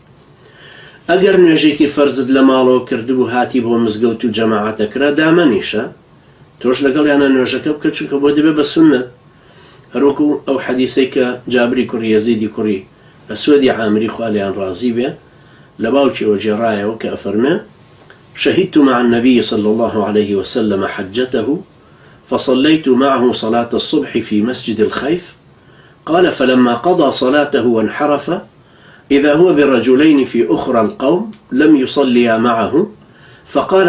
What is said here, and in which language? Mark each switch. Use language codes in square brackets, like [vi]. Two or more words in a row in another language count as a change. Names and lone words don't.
[ckb] ئەگەر نوێژێکی فەرزت لە ماڵەوە کردبوو، هاتی بۆ مزگەوت و جەماعەتەکرا، دامەنیشە تۆش لەگەڵ یانە نوێژەکە بکە، چونکە بۆ دەبێ بە سوننەت. هەروەکو ئەو حەدیسەی کە جابری کوڕی یەزیدی کوڕی ئەسوەدی عامری خوا لێیان ڕازی بێ لە باوکیەوە جێڕایەوە کە ئەفەرمێ [ar] شهدت مع النبي صلى الله عليه وسلم حجته فصليت معه صلاة الصبح في مسجد الخيف قال فلما قضى صلاته وانحرف إذا هو برجلين في أخرى القوم لم يصليا معه فقال